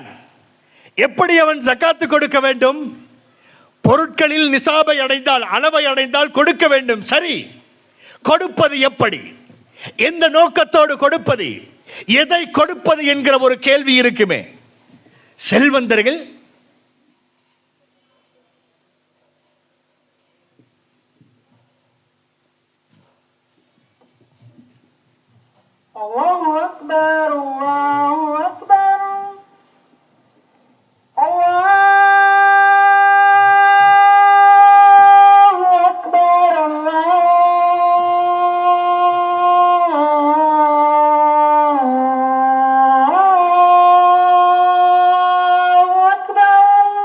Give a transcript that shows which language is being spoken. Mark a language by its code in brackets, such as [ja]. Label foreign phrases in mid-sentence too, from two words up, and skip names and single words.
[ta] எப்படி அவன் ஜகாத்து கொடுக்க வேண்டும்? பொருட்களில் நிசாபை அடைந்தால், அளவை அடைந்தால் கொடுக்க வேண்டும். சரி, கொடுப்பது எப்படி? எந்த நோக்கத்தோடு கொடுப்பது? எதை கொடுப்பது என்கிற ஒரு கேள்வி இருக்குமே. செல்வந்தர்கள் [ar] الله أكبر، الله أكبر, الله أكبر، الله أكبر.